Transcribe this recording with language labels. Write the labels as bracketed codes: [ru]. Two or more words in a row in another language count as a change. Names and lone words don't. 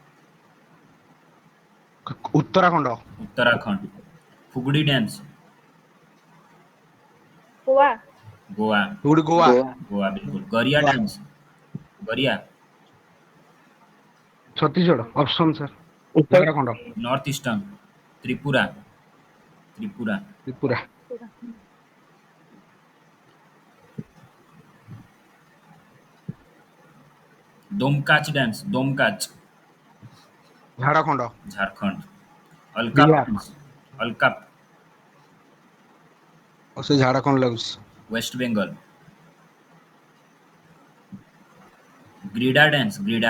[hi] उत्तराखंड उत्तराखंड फुगड़ी डांस गोवा गोवा गोवा गोवा बिल्कुल गरिया डांस गरिया छत्तीसगढ़ [en] option sir [hi] उत्तराखंड [en] North Eastern [hi] त्रिपुरा त्रिपुरा त्रिपुरा दोमकाच डांस दोमकाच झारखंड झारखंड अलकाप बिहार। डांस अलकाप और से झारखंड लग्स वेस्ट बंगाल ग्रीडा डांस ग्रीडा